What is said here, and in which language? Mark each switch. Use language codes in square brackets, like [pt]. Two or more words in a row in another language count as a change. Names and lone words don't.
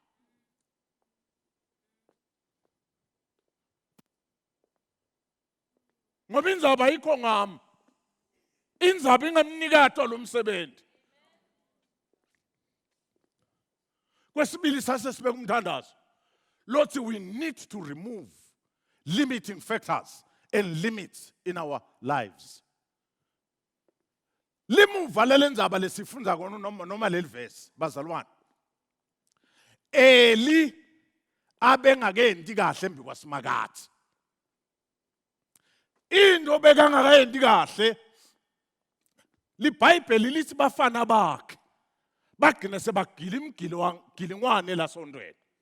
[ss] Ngoba inzaba ayikho ngami. Inzaba ingamnikatwa lo msebenzi. Kwesibili sasesibeka umthandazo. [en] Lord, we need to remove limiting factors and limits in our lives. [ss] Limuva lelendzaba lesifunda kona noma leli verse bazalwane. Eli abengakenti kahle embi kwasimakathi. Into bekangakenti kahle liBhayibheli lithi bafana bakhe bagcina sebagila imgilingwane lasondweni.